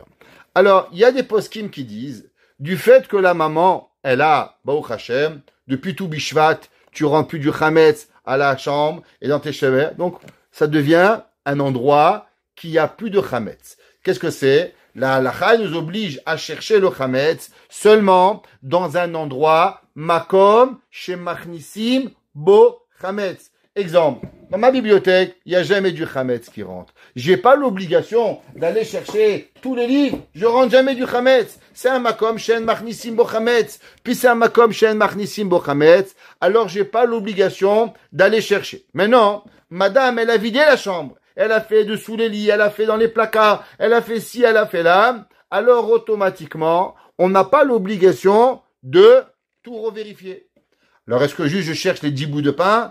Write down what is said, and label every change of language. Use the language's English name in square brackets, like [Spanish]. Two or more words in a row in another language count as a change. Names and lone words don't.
[French] Alors, il y a des poskim qui disent, du fait que la maman, elle a, [Hebrew] ברוך השם, [French] depuis tout Bishvat, tu remplis du chametz à la chambre et dans tes cheveux, donc ça devient un endroit qui a plus de chametz. Qu'est-ce que c'est? La halakha nous oblige à chercher le chametz seulement dans un endroit [Hebrew] מקום שמכניסים בו חמץ. [French] Exemple, dans ma bibliothèque, il n'y a jamais du chametz qui rentre. J'ai pas l'obligation d'aller chercher tous les livres. Je rentre jamais du chametz. C'est un [Hebrew] מקום שאין מכניסים בו חמץ. [French] Puis c'est un [Hebrew] מקום שאין מכניסים בו חמץ. [French] Alors j'ai pas l'obligation d'aller chercher. Maintenant, madame, elle a vidé la chambre. Elle a fait dessous les lits, elle a fait dans les placards, elle a fait ci, elle a fait là. Alors automatiquement, on n'a pas l'obligation de tout revérifier. Alors, est-ce que juste je cherche les 10 bouts de pain?